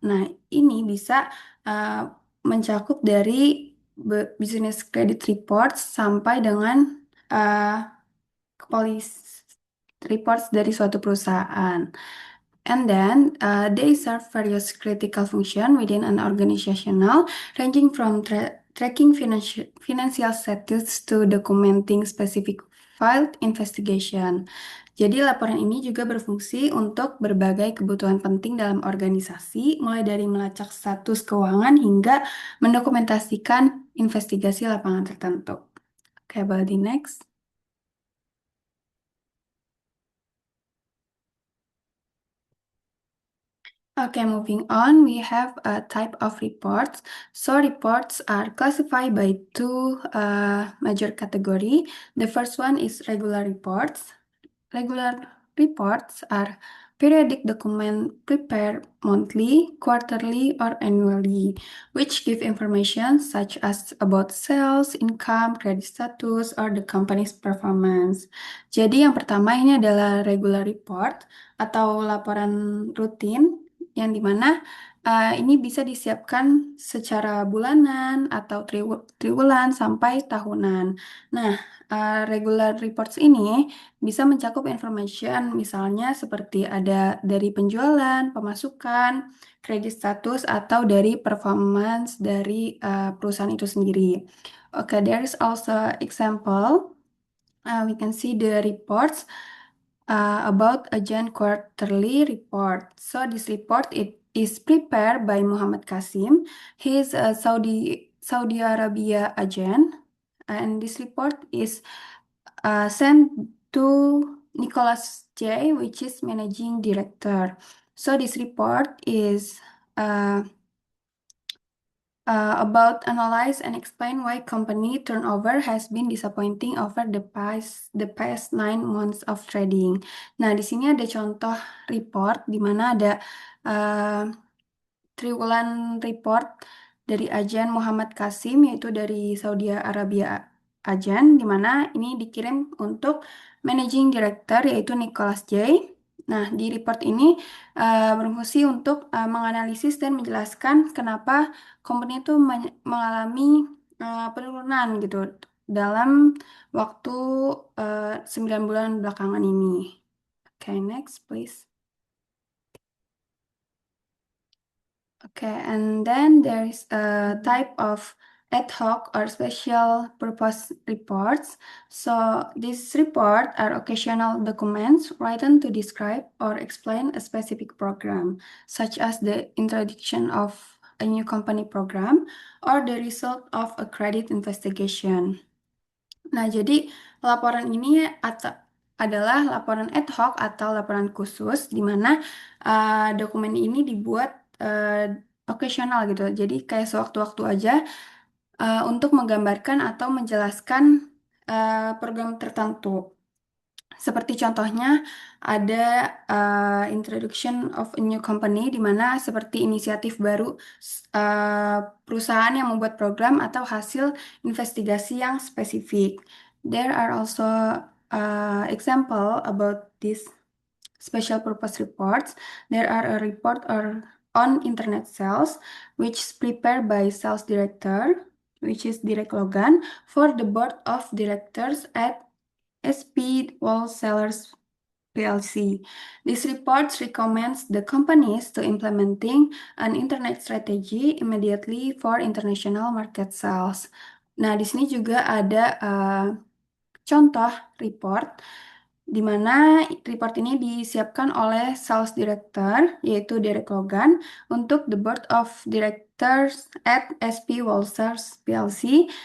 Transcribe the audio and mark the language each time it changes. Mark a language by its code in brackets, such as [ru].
[id] Nah, ini bisa uh, mencakup dari business credit reports sampai dengan uh, police reports dari suatu perusahaan. [en] And then they serve various critical function within an organizational, ranging from tracking financial status to documenting specific filed investigation. [id] Jadi laporan ini juga berfungsi untuk berbagai kebutuhan penting dalam organisasi, mulai dari melacak status keuangan hingga mendokumentasikan investigasi lapangan tertentu. [en] Oke, okay, next. Okay, moving on, we have a type of reports. So reports are classified by two major category. The first one is regular reports. Regular reports are periodic document prepared monthly, quarterly, or annually, which give information such as about sales, income, credit status, or the company's performance. [id] Jadi yang pertama ini adalah regular report atau laporan rutin yang dimana ini bisa disiapkan secara bulanan atau triwulan sampai tahunan. Nah, regular reports ini bisa mencakup information misalnya seperti ada dari penjualan, pemasukan, kredit status, atau dari performance dari perusahaan itu sendiri. [en] Okay, there is also example. We can see the reports about agent quarterly report. So this report it is prepared by Muhammad Kasim. He is a Saudi Arabia agent, and this report is sent to Nicholas J, which is managing director. So this report is about analyze and explain why company turnover has been disappointing over the past 9 months of trading. [id] Nah, di sini ada contoh report di mana ada uh, triwulan report dari agen Muhammad Kasim yaitu dari Saudi Arabia agen di mana ini dikirim untuk managing director yaitu Nicholas J. Nah, di report ini berfungsi untuk menganalisis dan menjelaskan kenapa company itu mengalami penurunan gitu dalam waktu 9 bulan belakangan ini. [en] Okay, next please. Okay, and then there is a type of ad hoc or special purpose reports. So these reports are occasional documents written to describe or explain a specific program, such as the introduction of a new company program or the result of a credit investigation. [id] Nah, jadi laporan ini adalah laporan ad hoc atau laporan khusus di mana dokumen ini dibuat occasional gitu. Jadi kayak sewaktu-waktu aja untuk menggambarkan atau menjelaskan program tertentu. Seperti contohnya ada [en] introduction of a new company [id] di mana seperti inisiatif baru perusahaan yang membuat program atau hasil investigasi yang spesifik. [en] There are also example about this special purpose reports. There are a report or on internet sales which is prepared by sales director, which is Direk Logan, for the board of directors at SP Wholesalers PLC. This report recommends the companies to implementing an internet strategy immediately for international market sales. [id] Nah, di sini juga ada contoh report di mana report ini disiapkan oleh sales director yaitu Derek Logan untuk the board of directors at SP Wholesalers PLC.